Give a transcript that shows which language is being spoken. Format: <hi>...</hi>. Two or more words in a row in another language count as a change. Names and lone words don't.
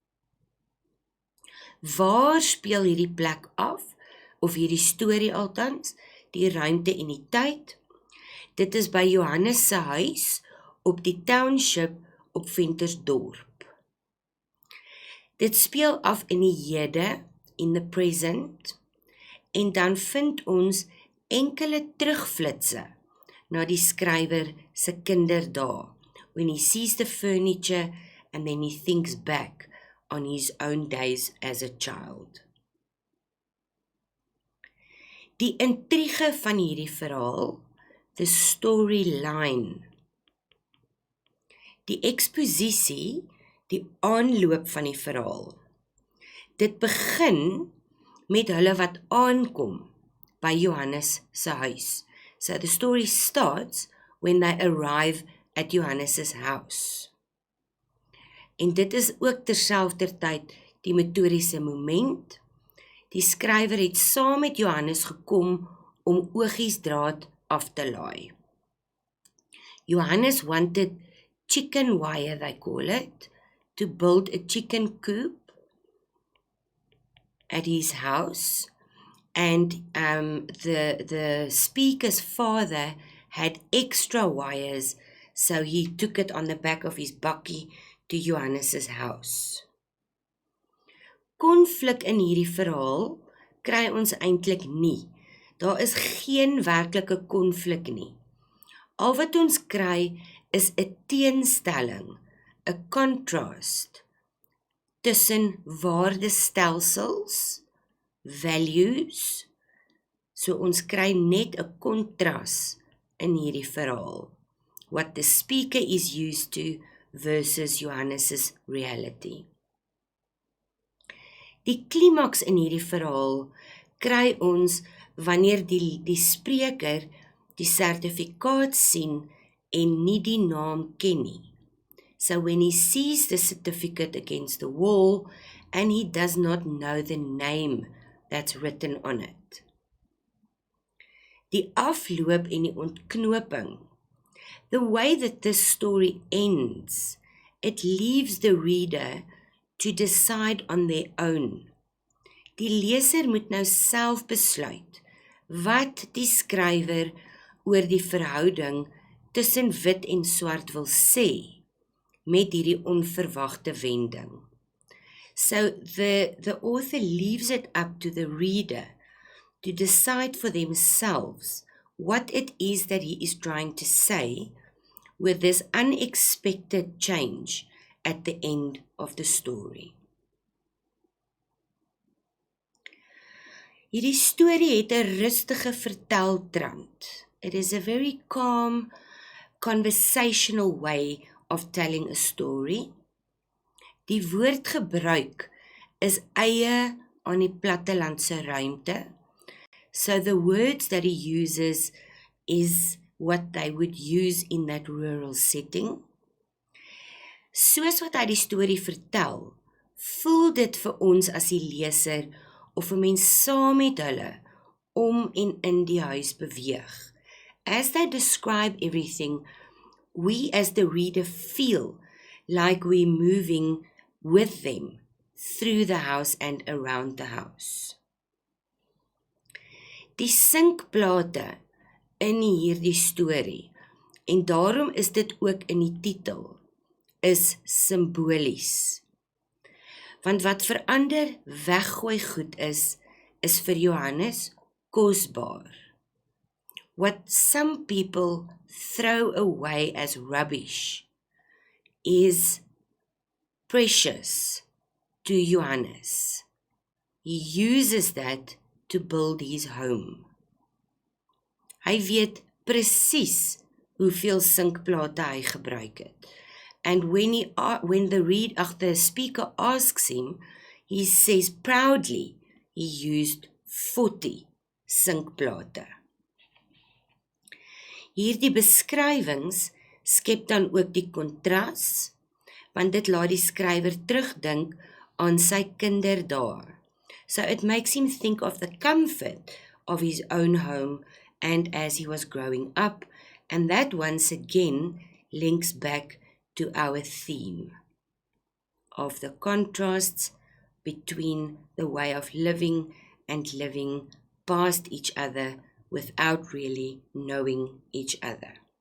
<af>Waar speel hierdie plek af, of hierdie storie althans, die ruimte en die tyd? Dit is by Johannes se huis op die township op Ventersdorp. Dit speel af in die hede,</af> <en>in the present,</en> <af>en dan vind ons enkele terugflitse na die skrywer se kinderdae,</af> <en>when he sees the furniture and then he thinks back on his own days as a child.</en> <af>Die intrige van hierdie verhaal,</af> <en>the storyline,</en> <af>die eksposisie, die aanloop van die verhaal. Dit begin met hulle wat aankom by Johannes se huis.</af> <en>So the story starts when they arrive at Johannes' house.</en> <af>En dit is ook terselfdertyd die metodiese moment. Die skrywer het saam met Johannes gekom om oogiesdraad af te laai.</af> <en>Johannes wanted chicken wire, they call it, to build a chicken coop at his house, and the speaker's father had extra wires, so he took it on the back of his bakkie to Johannes' house.</en> <af>Konflik in hierdie verhaal kry ons eintlik nie. Daar is geen werklike konflik nie. Al wat ons kry is 'n teenstelling, 'n contrast tussen waardestelsels, values. So ons kry net 'n kontras in hierdie verhaal.</af> <en>What the speaker is used to versus Johannes' reality.</en> <af>Die klimaks in hierdie verhaal kry ons wanneer die spreker die sertifikaat sien en nie die naam ken nie.</af> <en>So when he sees the certificate against the wall and he does not know the name that's written on it.</en> <af>Die afloop en die ontknoping.</af> <en>The way that this story ends, it leaves the reader to decide on their own.</en> <af>Die leser moet nou self besluit wat die skrywer oor die verhouding tussen wit en swart wil sê met hierdie onverwagte wending.</af> <en>So the author leaves it up to the reader to decide for themselves what it is that he is trying to say with this unexpected change at the end of the story.</en> <af>Hierdie storie het 'n rustige verteltrant.</af> <en>It is a very calm, conversational way of telling a story.</en> <af>Die woordgebruik is eie aan die plattelandse ruimte.</af> <en>So the words that he uses is what they would use in that rural setting.</en> <af>Soos wat hy die storie vertel, voel dit vir ons as die leser of 'n mens saam met hulle om en in die huis beweeg.</af> <en>As they describe everything, we as the reader feel like we're moving with them through the house and around the house.</en> <af>Die sinkplate in hierdie storie, en daarom is dit ook in die titel, is simbolies. Want wat vir ander weggooi goed is vir Johannes kosbaar.</af> <en>What some people throw away as rubbish is precious to Johannes. He uses that to build his home.</en> <af>Hy weet presies hoeveel sinkplate hy gebruik het.</af> <en>And when the speaker asks him, he says proudly he used 40 sinkplate.</en> <af>Hierdie beskrywings skep dan ook die kontras, want dit laat die skrywer terugdink aan sy kinderdae.</af> <en>So it makes him think of the comfort of his own home and as he was growing up, and that once again links back to our theme of the contrasts between the way of living and living past each other without really knowing each other.</en>